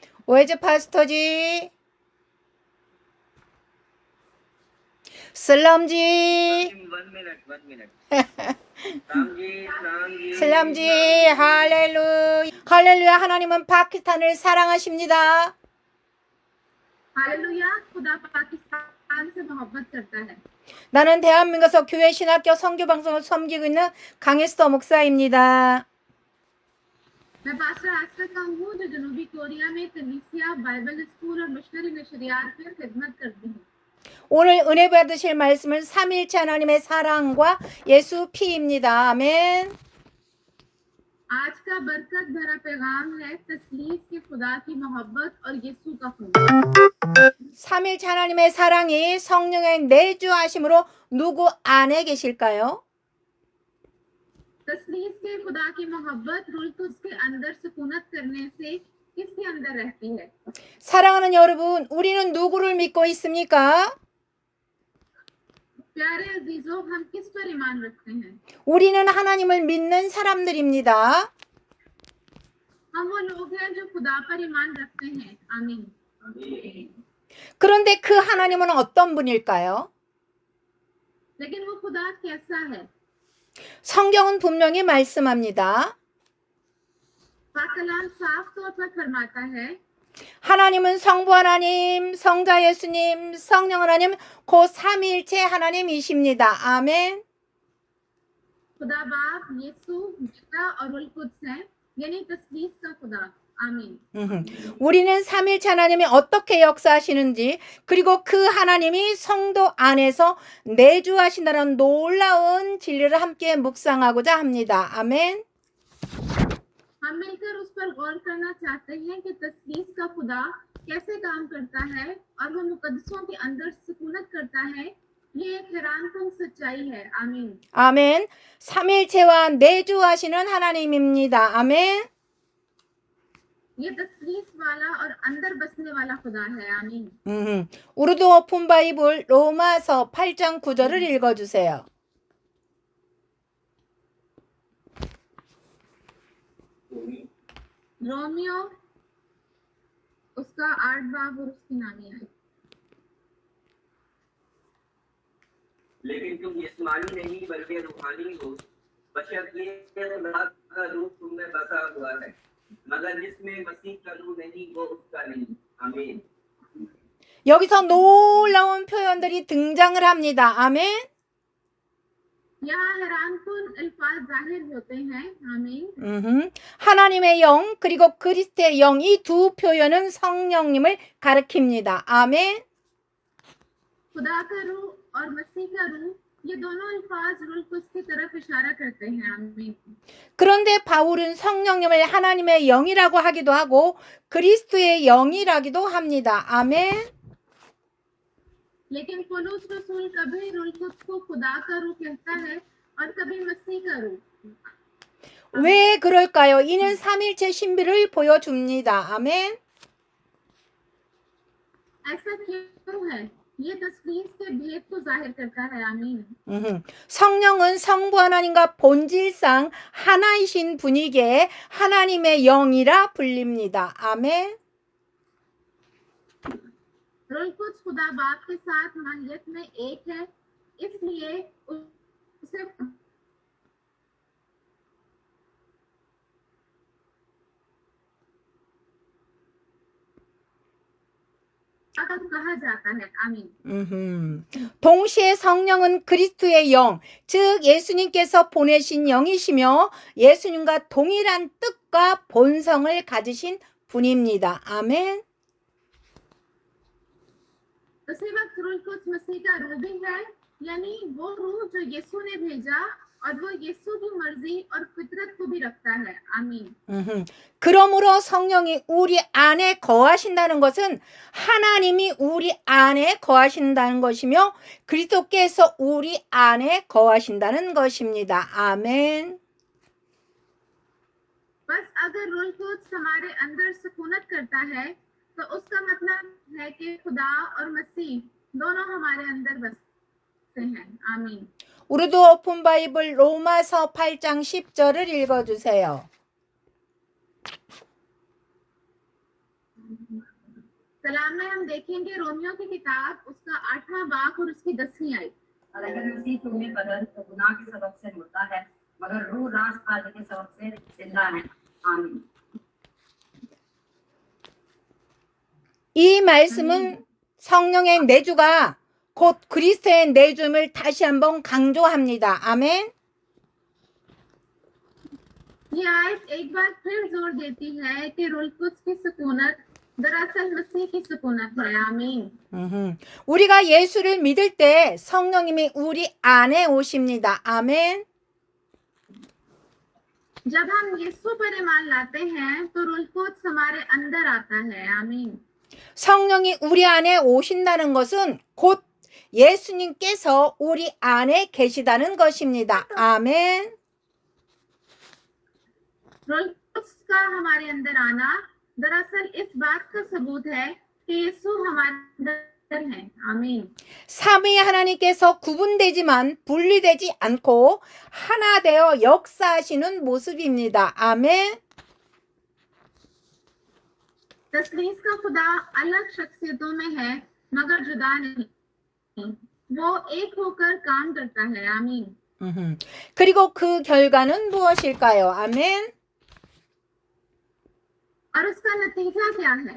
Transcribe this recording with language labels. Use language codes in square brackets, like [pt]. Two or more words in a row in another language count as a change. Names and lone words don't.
[ur] ویج پاسٹر جی، سلام جی, [en] one minute [ur] سلام جی, [ko] 할렐루야. 할렐루야. 하나님은 파키스탄을 사랑하십니다. [ur] ہالیلویا خدا پاکستان سے محبت کرتا ہے. [ko] 나는 대한민국에서 교회 신학교 선교 방송을 섬기고 있는 강혜스터 목사입니다. [ur] میں پاسٹر آستھا کا ہوں جو جنوبی کوریا میں کلیسیا بائبل اسکول اور مشنری نشریات میں خدمت کرتی ہوں. [ko] 오늘 은혜 받으실 말씀은 삼일체 하나님의 사랑과 예수 피입니다. 아멘. [ur] آج کا برکت بھرا پیغام ہے تثلیث کے خدا کی محبت اور یسوع کا خون. [ko] 삼일체 하나님의 사랑이 성령의 내주하심으로 누구 안에 계실까요? [ur] تثلیث کے خدا کی محبت روح قدس کے اندر سکونت کرنے سے کس کے اندر رہتی ہے? [ko] 사랑하는 여러분, 우리는 누구를 믿고 있습니까? [ur] پیارے عزیزوں، ہم کس پر ایمان رکھتے ہیں? [ko] 우리는 하나님을 믿는 사람들입니다. [ur] ہم وہ لوگ ہیں جو خدا پر ایمان رکھتے ہیں. آمین. [ko] 그런데 그 하나님은 어떤 분일까요? [ur] لیکن وہ خدا کیسا ہے? [ko] 성경은 분명히 말씀합니다. [ur] کلام صاف طور پر فرماتا ہے [ko] 하나님은 성부 하나님, 성자 예수님, 성령 하나님, 곧 삼위일체 하나님이십니다. 아멘. [ur] خدا باپ، یسوع، پتا اور روح قدس ہے، یعنی تثلیث کا خدا. آمین. [ko] 우리는 삼위일체 하나님이 어떻게 역사하시는지, 그리고 그 하나님이 성도 안에서 내주하신다는 놀라운 진리를 함께 묵상하고자 합니다. 아멘. [ur] ہم مل کر اس پر غور کرنا چاہتے ہیں کہ تثلیث کا خدا کیسے کام کرتا ہے اور وہ مقدسوں کے اندر سکونت کرتا ہے. یہ ایک حیران کن سچائی ہے. آمین. [ko] 아멘. 삼위일체와 내주하시는 하나님입니다. 아멘. [ur] یہ تثلیث والا اور اندر بسنے والا خدا ہے. آمین. [ko] 우르두 오픈 바이블 로마서 8장 9절을 읽어주세요. [ur] رومیو اس کا 8 باب اور اس کی نامی ہے. لیکن تم جسمانی نہیں بلکہ روحانی ہو، بشرطے خدا کا روح تم میں بسا ہوا ہے، مگر جس میں مسیح کا روح نہیں وہ اس کا نہیں. آمین. [ko] 여기서 놀라운 표현들이 등장을 합니다. 아멘. [ur] یہاں حیران کن الفاظ ظاہر ہوتے ہیں. آمین. [ko] 하나님의 영 그리고 그리스도의 영 이 두 표현은 성령님을 가리킵니다. 아멘. [ur] خدا کا روح اور مسیح کا روح یہ دونوں الفاظ روح قدس کی طرف اشارہ کرتے ہیں. آمین. [ko] 그런데 바울은 성령님을 하나님의 영이라고 하기도 하고 그리스도의 영이라기도 합니다. 아멘. [ur] لیکن پولس رسول کبھی روح قدس کو خدا کا روح کہتا ہے اور کبھی مسیح کا روح. [ko] 왜 그럴까요? 이는 삼일체 신비를 보여줍니다. 아멘. [ur] ایسا کیوں ہے? یہ تثلیث کے بھید کو ظاہر کرتا ہے. آمین. [ko] 성령은 성부 하나님과 본질상 하나이신 분이기에 하나님의 영이라 불립니다. 아멘. [ur] روح قدس خدا باپ کے ساتھ ماہیت میں ایک ہے، اس لیے اسے کہا جاتا ہے. آمین. [ko] 동시에 성령은 그리스도의 영, 즉 예수님께서 보내신 영이시며 예수님과 동일한 뜻과 본성을 가지신 분입니다. 아멘. [ur] اسی وقت روح قدس مسیح کا روح بھی ہے، یعنی وہ روح جو یسوع نے بھیجا اور وہ یسوع کی مرضی اور فطرت کو بھی رکھتا ہے. آمین. [ko] 그러므로 성령이 우리 안에 거하신다는 것은 하나님이 우리 안에 거하신다는 것이며 그리스도께서 우리 안에 거하신다는 것입니다. 아멘. [ur] بس اگر روح قدس ہمارے اندر سکونت کرتا ہے تو اس کا مطلب ہے کہ خدا اور مسیح دونوں ہمارے اندر بستے ہیں. آمین. [ko] 우르두 오픈 바이블 로마서 8장 10절을 읽어주세요. [ur] کلام میں ہم دیکھیں گے رومیو کی کتاب اس کا 8واں باب اور اس کی 10ویں آیت. اور اگر مسیح تمہیں بدن تو گناہ کے سبب سے مردہ ہے مگر روح راستبازی کے سبب سے زندہ ہے. آمین. [ko] 이 말씀은 성령의 내주가 곧 그리스도의 내주임을 다시 한번 강조합니다. 아멘. [ur] یہ آیت ایک بار پھر زور دیتی ہے کہ روح قدس کی سکونت دراصل مسیح کی سکونت ہے. آمین. [ko] 우리가 예수를 믿을 때 성령님이 우리 안에 오십니다. 아멘. [ur] جب ہم یسوع پر ایمان لاتے ہیں تو روح قدس ہمارے اندر آتا ہے. آمین. [ko] 성령이 우리 안에 오신다는 것은 곧 예수님께서 우리 안에 계시다는 것입니다. 아멘. [ur] روح قدس کا ہمارے اندر آنا دراصل اس بات کا ثبوت ہے کہ یسوع ہمارے اندر ہے. آمین. [ko] 삼위 하나님께서 구분되지만 분리되지 않고 하나 되어 역사하시는 모습입니다. 아멘. [ur] تثلیث کا خدا الگ شخصیتوں میں ہے مگر جدا نہیں، وہ ایک ہو کر کام کرتا ہے. آمین. [ko] 그리고 그 결과는 무엇일까요? 아멘. [ur] اور اس کا نتیجہ کیا ہے?